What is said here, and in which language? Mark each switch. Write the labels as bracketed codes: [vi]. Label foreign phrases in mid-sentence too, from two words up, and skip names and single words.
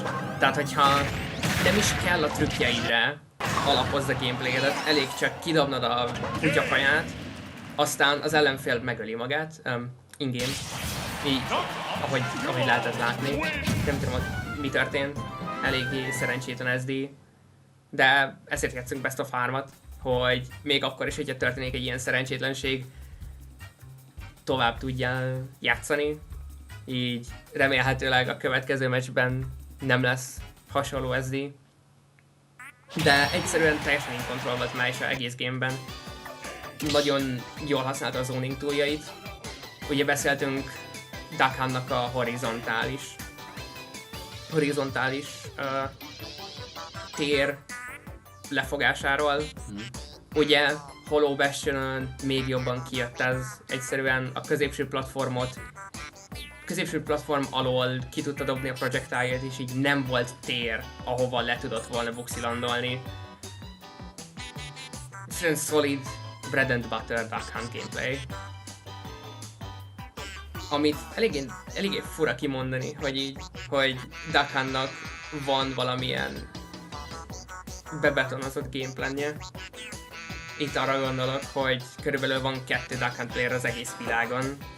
[hu] Tehát, hogyha nem is kell a trükkjeidre alapozd a gameplay-edet, elég csak kidobnod a kutyakaját, aztán az ellenfél megöli magát, in-game, így, ahogy lehetett látni. Nem tudom, hogy mi történt, eléggé szerencsétlen SD, de ezért játszunk [en] Best of 3-at, [hu] hogy még akkor is, hogyha történik egy ilyen szerencsétlenség, tovább tudjál játszani, így remélhetőleg a következő meccsben nem lesz hasonló SD. De egyszerűen teljesen [en] in control [hu] volt már is az egész gameben. Nagyon jól használta a zoning túljait. Ugye beszéltünk Duck Hunt-nak a horizontális tér lefogásáról. Ugye Hollow Bastion-on még jobban kijött ez, egyszerűen a középső platform alól ki tudta dobni a projectile-et, és így nem volt tér, ahova le tudott volna buxilandolni. Egyszerűen [en] solid bread and butter Duck Hunt gameplay. [hu] Amit eléggé fura kimondani, hogy Duck Huntnak van valamilyen bebetonozott gameplanje. Itt arra gondolok, hogy körülbelül van 2 Duck Hunt player az egész világon.